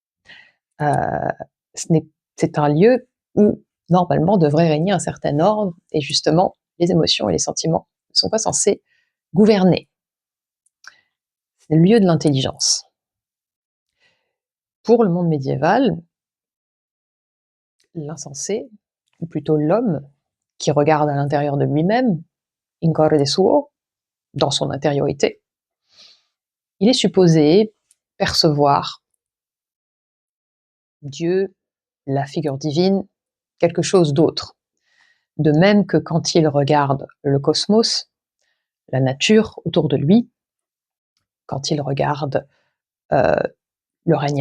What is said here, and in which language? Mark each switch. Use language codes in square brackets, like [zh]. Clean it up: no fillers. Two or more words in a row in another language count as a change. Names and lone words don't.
[fr] C'est un lieu où normalement devrait régner un certain ordre, et justement les émotions et les sentiments ne sont pas censés gouverner. C'est le lieu de l'intelligence. Pour le monde médiéval, l'insensé, ou plutôt l'homme qui regarde à l'intérieur de lui-même, [la] in corde suo, [fr] dans son intériorité, il est supposé percevoir Dieu, la figure divine, quelque chose d'autre. De même que quand il regarde le cosmos, la nature autour de lui, quand il regarde le règne